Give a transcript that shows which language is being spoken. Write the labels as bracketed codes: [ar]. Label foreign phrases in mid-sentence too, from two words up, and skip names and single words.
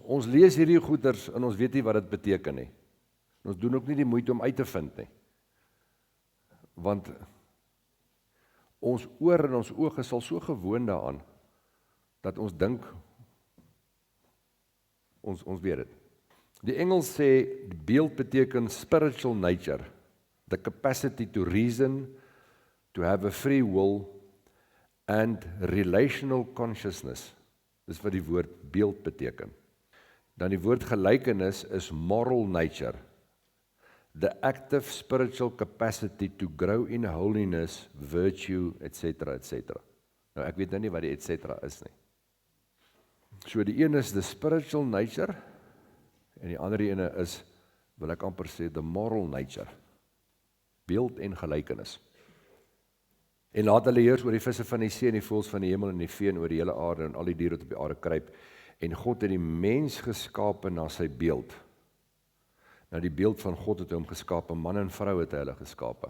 [af] Ons lees hierdie goeders en ons weet nie wat dit beteken nie. Ons doen ook nie die moeite om uit te vind nie. Want ons oor en ons oog is al so gewoond daaraan, dat ons dink, ons weet dit. Die Engels sê, die beeld beteken [en] spiritual nature, the capacity to reason, to have a free will, and relational consciousness. [af] Dis wat die woord beeld beteken. Dan die woord gelykenis is [en] moral nature, the active spiritual capacity to grow in holiness, virtue, etc., etc. [af] Nou ek weet nou nie wat die etc. is nie. So die een is [en] the spiritual nature, [af] en die ander ene is, wil ek amper sê, [en] the moral nature. [af] Beeld en gelykenis. En laat hulle heers oor die visse van die see en die voëls van die hemel en die vee en oor die hele aarde en al die diere wat op die aarde kruip. En God het die mens geskape na sy beeld. Na die beeld van God het hy hom geskape, man en vrou het hy hulle geskape.